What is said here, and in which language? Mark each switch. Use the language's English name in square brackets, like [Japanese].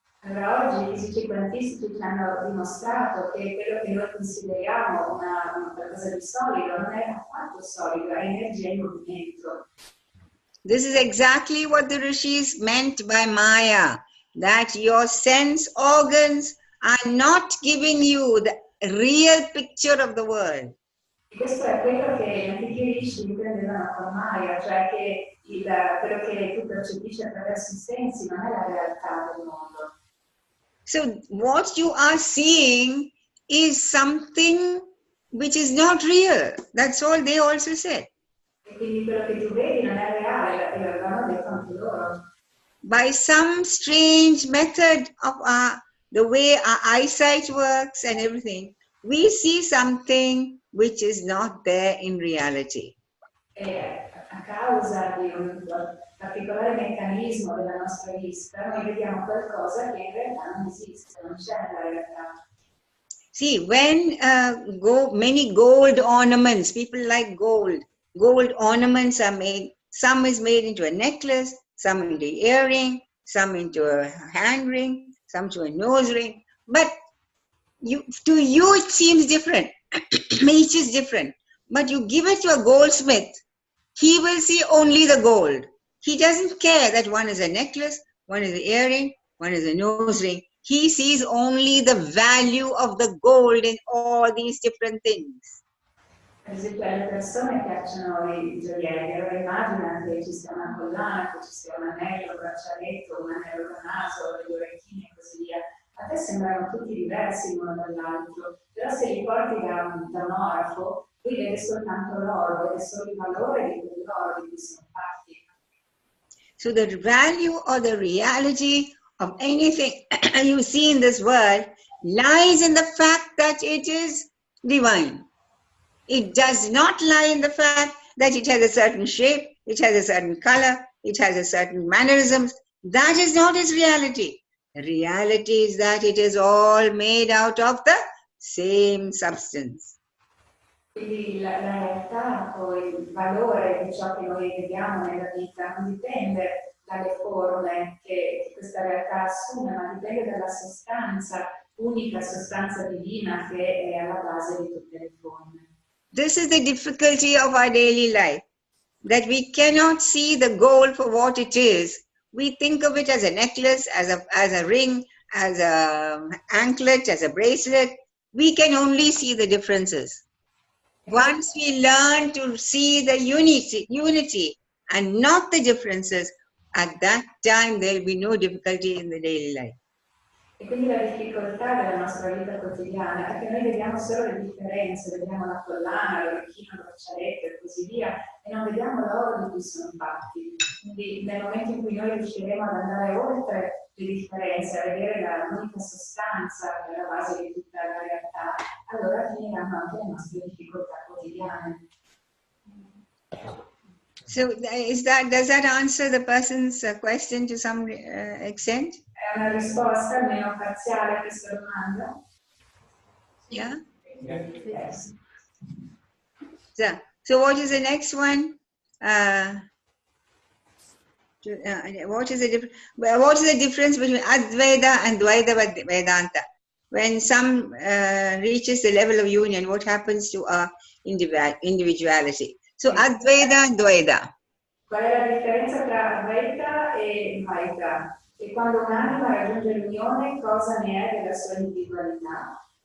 [Italian] Allora oggi i fisici quantistici ci hanno dimostrato che quello che noi consideriamo una qualcosa di solido non è affatto solido, è energia in movimento. [English] This is exactly what the rishis meant by Maya, that your sense organs are not giving you the real picture of the world. [Italian] E questo è quello che gli antichi rishi intendevano con Maya, cioè che quello che tu percepisci attraverso i sensi non è la realtà del mondo. [English] So what you are seeing is something which is not real. That's all they also said. [Italian] E quindi quello che tu vedi non è reale, l'avevano detto anche loro. [English] By some strange method of the way our eyesight works and everything, we see something which is not there in reality. [Italian] E a causa di un particolare meccanismo della nostra vista, noi vediamo qualcosa che in realtà non esiste, non c'è nella realtà. [English] See, when many gold ornaments, people like gold ornaments are made. Some is made into a necklace, some into an earring, some into a hand ring, some to a nose ring. But to you it seems different. Each is different. But you give it to a goldsmith, he will see only the gold. He doesn't care that one is a necklace, one is an earring, one is a nose ring. He sees only the value of the gold in all these different things. [Italian] Per esempio alle persone piacciono i gioielli, allora immagina che ci sia una collana, che ci sia un anello, un braccialetto, un anello da naso, degli orecchini e così via. A te sembrano tutti diversi l'uno dall'altro, però se li porti da un orafo, lui vede soltanto l'oro, vede solo il valore di quell'oro di cui sono fatti. [English] So the value or the reality of anything you see in this world lies in the fact that it is divine. It does not lie in the fact that it has a certain shape, it has a certain color, it has a certain mannerisms. That is not its reality. Reality is that it is all made out of the same substance. [Italian] Quindi la realtà o il valore di ciò che noi vediamo nella vita non dipende dalle forme che questa realtà assume, ma dipende dalla sostanza, unica sostanza divina che è alla base di tutte le forme. [English] This is the difficulty of our daily life, that we cannot see the gold for what it is. We think of it as a necklace, as a ring, as an anklet, as a bracelet. We can only see the differences. Once we learn to see the unity and not the differences, at that time there will be no difficulty in the daily life. [Italian] E quindi la difficoltà della nostra vita quotidiana è che noi vediamo solo le differenze, vediamo la collana, l'orecchino, il braccialetto e così via, e non vediamo l'oro di cui sono fatti. Quindi nel momento in cui noi riusciremo ad andare oltre le differenze, a vedere l'unica sostanza che è la base di tutta la realtà, allora finiranno anche le nostre difficoltà quotidiane. [English] So does that answer the person's question to some extent? [Italian] È una risposta almeno parziale a questa domanda? [English] Yeah? Yes. So what is the next one? What is the difference between Advaita and Dvaita Vedanta? When some reaches the level of union, what happens to our individuality? So Advaita and Dvaita. [Italian] Qual è la differenza tra Advaita e Dvaita? E quando un'anima raggiunge l'unione, cosa ne è della sua individualità?